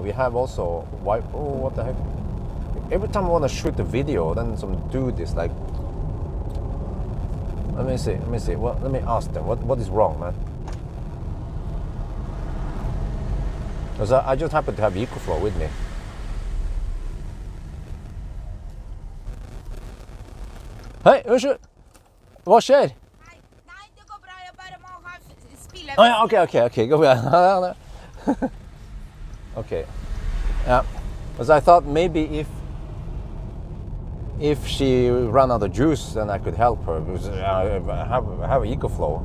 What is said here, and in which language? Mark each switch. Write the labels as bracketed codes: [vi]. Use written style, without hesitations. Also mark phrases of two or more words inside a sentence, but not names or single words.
[en] We have also oh, what the heck? Every time I want to shoot a video, then some dude is like, let me see. Well, let me ask them what is wrong, man? Because I just happen to have EcoFlow with me. [no] Hei, unnskyld. Hva skjer? [en] Oh yeah, okay, go ahead. Okay, yeah. Because I thought maybe if she ran out of juice, then I could help her. Because I have EcoFlow.